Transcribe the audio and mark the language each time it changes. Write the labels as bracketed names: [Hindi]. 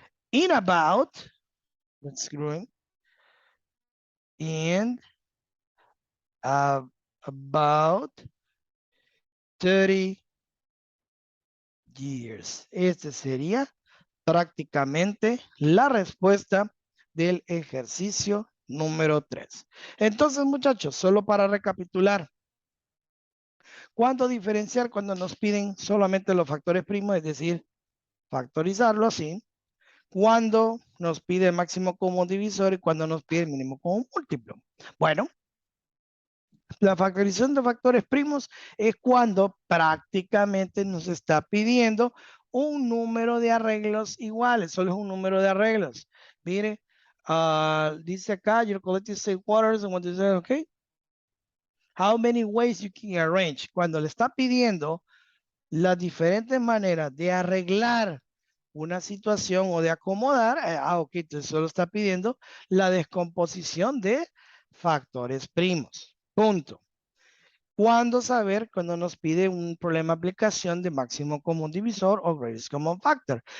[English] In about, let's grow in about 30 years. [Spanish] Este sería prácticamente la respuesta del ejercicio número 3. Entonces, muchachos, solo para recapitular, ¿cuánto diferenciar cuando nos piden solamente los factores primos? Es decir, factorizarlo así. Cuando nos pide el máximo común divisor y cuando nos pide el mínimo común múltiplo. Bueno, la factorización de factores primos es cuando prácticamente nos está pidiendo un número de arreglos iguales, solo es un número de arreglos. Mire, dice acá, [English] your collective state waters, and what is that, okay? How many ways you can arrange. [Spanish] Cuando le está pidiendo las diferentes maneras de arreglar una situación o de acomodar, ok, entonces solo está pidiendo la descomposición de factores primos. Punto. ¿Cuándo saber cuando nos pide un problema de aplicación de máximo común divisor o [English] greatest common factor?